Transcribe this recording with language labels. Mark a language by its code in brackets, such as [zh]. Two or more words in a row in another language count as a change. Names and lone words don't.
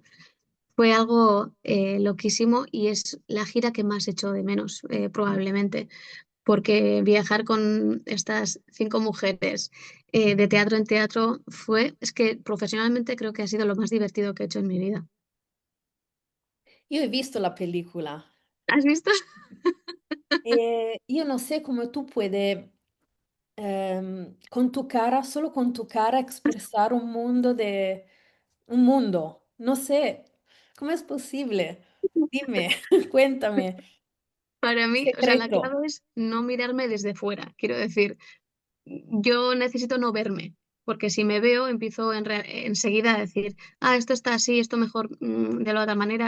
[es] Fue algo loquísimo y es la gira que más echo de menos, probablemente, porque viajar con estas 5 mujeres de teatro en teatro es que profesionalmente creo que ha sido lo más divertido que he hecho en mi vida. [it] Io ho visto la película. [es] ¿Has visto? [it] Io non sé come tu puoi, [es] con tu cara, solo con tu cara, expresar un mundo. No sé, ¿cómo es posible? Dime, cuéntame, Para mí, o sea, la secreto. clave es no mirarme desde fuera. Quiero decir, yo necesito no verme, porque si me veo, empiezo enseguida a decir, ah, esto está así, esto mejor de la otra manera.